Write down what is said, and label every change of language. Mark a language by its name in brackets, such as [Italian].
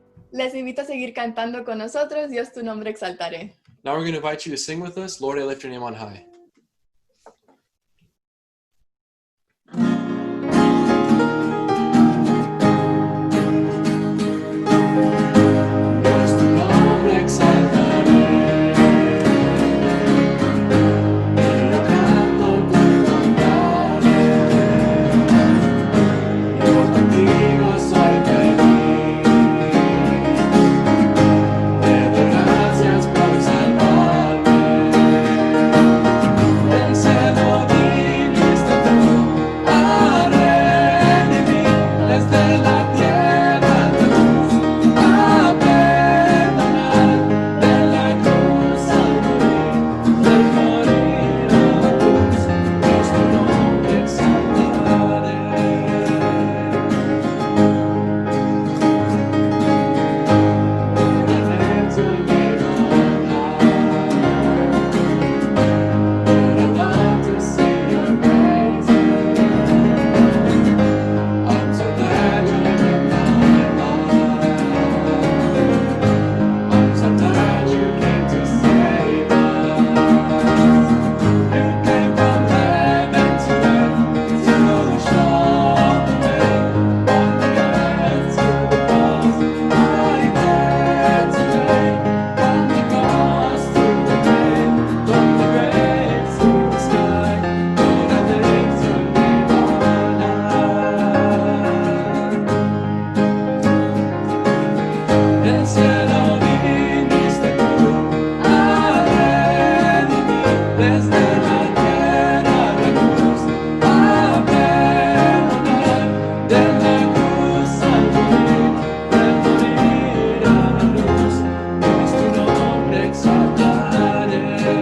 [Spanish] Les invito a seguir cantando con nosotros. Dios, tu nombre exaltaré. [English] Now we're going to invite you to sing with us, Lord, I lift your name on high. [Spanish] Dios, tu nombre exaltaré, y lo canto con cantaré. Yo contigo soy feliz, te doy gracias por salvarme. Del cielo viniste tú a redimir, desde la tierra tu luz a perdonar, de la cruz al morir, del morir a la cruz, Dios tu nombre exaltaré. [English] But I lift your name on high. But I love to sing your praises. I'm so glad you live in my life. I'm so glad you came to save us. You came from heaven to earth to show the way. From the earth to the cross, I dare today. From the cross to the grave, from the grave to the sky, Lord, I lift your name on high. [Spanish] Del cielo viniste tú a redimir, desde la tierra la cruz a perdonar, de la cruz al morir, del morir a la luz, Dios tu nombre exaltaré.